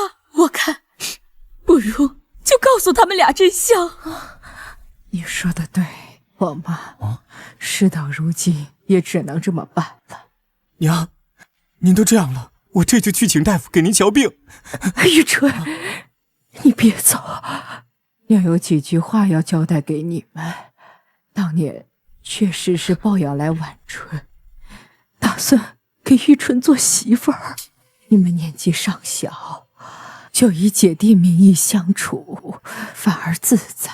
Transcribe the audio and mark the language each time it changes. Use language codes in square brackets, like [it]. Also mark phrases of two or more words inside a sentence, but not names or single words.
[zh] 我看，不如就告訴他們倆真相。你說的對，王媽，事到如今也只能這麼辦了。娘，您都這樣了，我這就去請大夫給您瞧病。玉春，你別走，娘有幾句話要交代給你們。當年確實是抱養來婉春，打算給玉春做媳婦兒。你們年紀尚小，就以姐弟名義相處，反而自在。